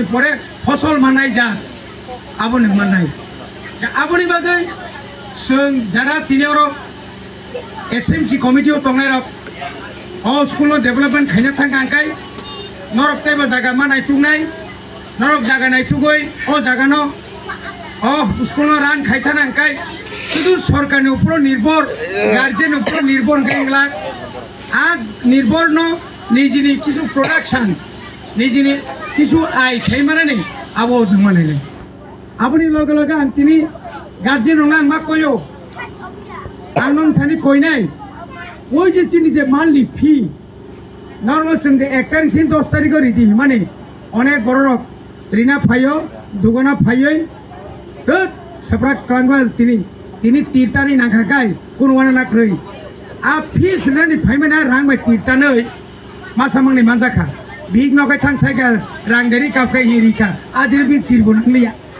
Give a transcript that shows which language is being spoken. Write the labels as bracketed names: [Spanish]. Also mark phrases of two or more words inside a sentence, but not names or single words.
[Kok Borok] পরে फसल माननाय जा आबनि माननाय आबनि बागै जों जारा तिनियाव एसएमसी कमिटियाव तंनाय रक अ [English] school development [Kok Borok] खायना थांगांखाय नरक तेबो जागा मा नायथुंनाय नरक जागा नायथुगै अ जागानो अ स्कुल रान खायथानांखाय शुधु सरकारनि ऊपर निर्भर गार्जियन ऊपर निर्भर गैला आज निर्भर न निजिनि किछु प्रोडक्शन निजिनि किछु आय थाइमारानि आबो माने आबनि लगे लगे आं तिनि गार्जियन नङा मा कयो आं नों थानि कयनाय ओइ जे चिनि जे मानलि फी नर्माल जों जे 1 तारिख सिम 10 तारिख रेडि माने अनेक बररक रिना फायो दुगना फायै तो सप्रा क्लांगवा तिनि तीर्तानि नाखाखाय कुनवाना नाख्रै आ फीस नानि फाइमाना रां बाय तीर्तानै मासामंनि मानजाखा बिग नखाय थांसायगा रां देरि काफे हिरिका आदिर बि तिरबो नांलिया